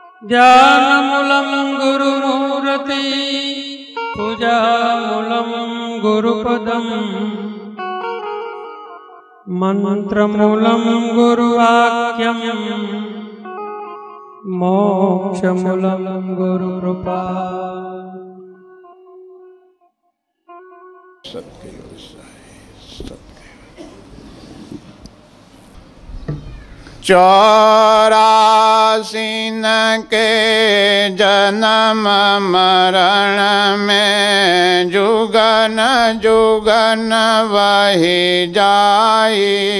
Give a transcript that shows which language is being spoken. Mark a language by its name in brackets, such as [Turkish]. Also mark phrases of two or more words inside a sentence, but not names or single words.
[Sanskrit] ध्यानमूलं गुरुमूर्ति पूजामूलं गुरुपदं मंत्रमूलं गुरुवाक्यं मोक्षमूलं गुरुकृपा। [Hindi] चौरासी न के जन्म मरण में जुगन जुगन वही जाई,